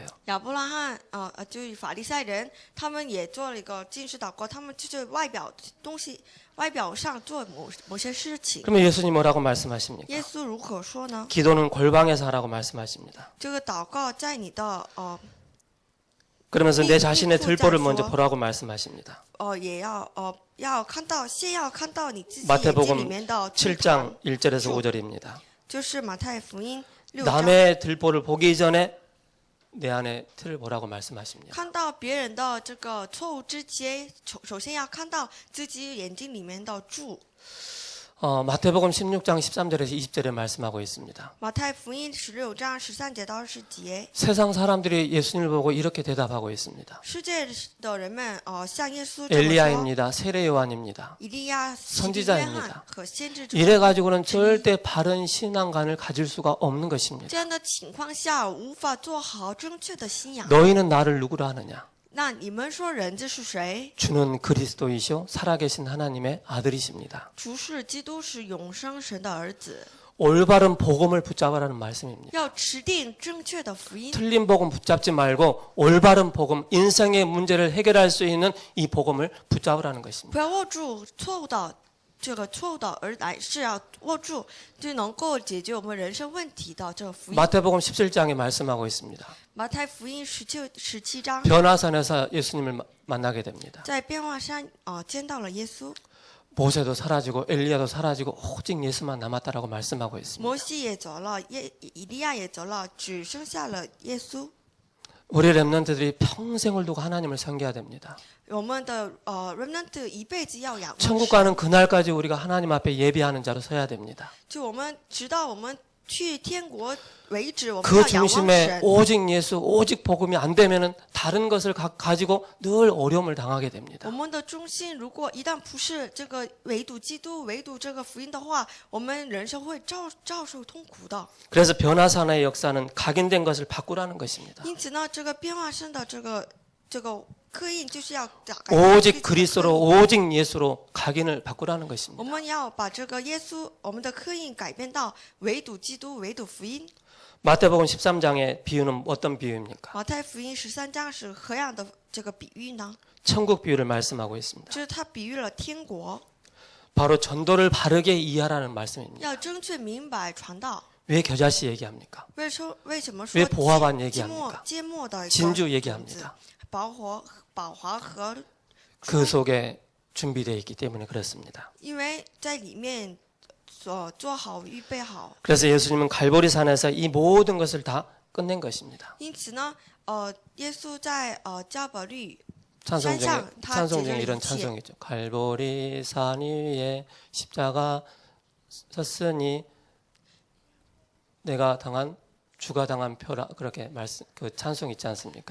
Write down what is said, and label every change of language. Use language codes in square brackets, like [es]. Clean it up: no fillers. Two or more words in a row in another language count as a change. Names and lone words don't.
[zh] 亚伯拉罕就是法利赛人，他们也做了一个禁食祷告，他们就是外表东西，外表上做某些事情。 [ko] 그러면 예수님 뭐라고 말씀하십니까? [zh] 耶稣如何说呢？ [ko] 기도는 골방에서 하라고 말씀하십니다. [zh] 这个祷告在你的 [ko] 그러면서 내 이- 자신의 이 들보를 후자에서- 먼저 보라고 말씀하십니다. [zh] 也要看到，先要看到你自己眼睛 [ko] 마태복음 [zh] 里面的祭坛， [ko] 7장 1절에서 5절입니다. [zh] 就是马太福音6章， [ko] 남의 들보를 보기 전에 내 안에 틀을 보라고 말씀하십니다. [zh] 看到别人的这个错误之前，首先要看到自己眼睛里面的柱。 [ko] 마태복음 16장 13절에서 20절에 말씀하고 있습니다. [zh] 马太福音16章13节到20节， [ko] 세상 사람들이 예수님을 보고 이렇게 대답하고 있습니다. [zh] 世界的人们向耶稣这么说： [ko] 엘리야입니다. 세례 요한입니다. [zh] 以利亚、约 [ko] 선지자입니다 [zh] 翰和先知者。 [ko] 이래 가지고는 절대 바른 신앙관을 가질 수가 없는 것입니다. [zh] 这样的情况下，无法做好正确的信仰。 [ko] 너희는 나를 누구라 하느냐? [zh] 那你们说人这是谁？ [ko] 주는 그리스도이시오 살아계신 하나님의 아들이십니다. [zh] 主是基督，是永生神的儿子。 [ko] 올바른 복음을 붙잡으라는 말씀입니다. [zh] 要持定正确的福音， [ko] 틀린 복음 붙잡지 말고 올바른 복음, 인생의 문제를 해결할 수 있는 이 복음을 붙잡으라는 것입니다. [zh] 不要握住错误的而乃是要握住就能够解决我们人生问题的这个福音。 [ko] 마태복음 17장에 말씀하고 있습니다. [zh] 马太福音17章， [ko] 변화산에서 예수님을 만나게 됩니다. [zh] 在变化山见到了耶稣， [ko] 모세도 사라지고 엘리야도 사라지고 오직 예수만 남았다라고 말씀하고 있습니다. [zh] 摩西也走了，以利亚也走了，只剩下了耶稣。 [ko] 우리 렘넌트들이 평생을 두고 하나님을 섬겨야 됩니다. [zh] 我们的remnant 一辈子要仰望 [ko] 천국 [zh] 神， [ko] 가는 그날까지 우리가 하나님 앞에 예비하는 자로 서야 됩니다. [zh] 就我们直到我们去天国为止，我们 [ko] 그 [zh] 要仰望 [ko] 중심에 [zh] 神。 [ko] 오직 예수, 오직 복음이 안 되면은 다른 것을 가지고 늘 어려움을 당하게 됩니다. [zh] 我们的中心如果一旦不是这个唯独基督、唯独这个福音的话，我们人生会遭受痛苦的。 [ko] 그래서 변화산의 역사는 각인된 것을 바꾸라는 것입니다. [zh] 因此呢，这个变化生的这个刻印就是要改变 [ko] 오직 그리스도로 오직 예수로 각인을 바꾸라는 [zh] 我 [ko] 것입니다. [zh] 们要把这个耶稣我们的刻印改变到唯独基督、唯独福音。 [ko] 마태복음 13장의 비유는 어떤 비유입니까? [zh] 马太福音13章是何样的这个比喻呢？ [ko] 천국 비유를 말씀하고 있습니다. [zh] 就是他比喻了天国， [ko] 바로 전도를 바르게 이해하라는 말씀입니다. [zh] 要正确明白传道。 [ko] 왜 겨자씨 얘기합니까? [zh] 为什么 [ko] 왜 [zh] 说 [ko] 보화관 얘기합니까? [zh] 芥末的一个 [ko] 진주 [zh] 种子 [ko] 얘기합니다. [zh] 宝华和 [ko] 그 속에 준비되어 있기 때문에 그렇습니다. [zh] 因为在里面做好预备好， [ko] 그래서 예수님은 갈보리 산에서 이 모든 것을 다 끝낸 것입니다. [zh] 因此呢，耶稣在加百利 [ko] 찬송 [zh] 山上 [ko] 중에 [zh] 他 [ko] 찬송 [zh] 解决 [ko] 중에 [zh] 了 [ko] 이런 [zh] 一切。 [ko] 찬송이죠. 갈보리 산 위에 십자가 섰으니 내가 당한 주가 당한 표라 그렇게 말씀 그 찬송 있지 않습니까?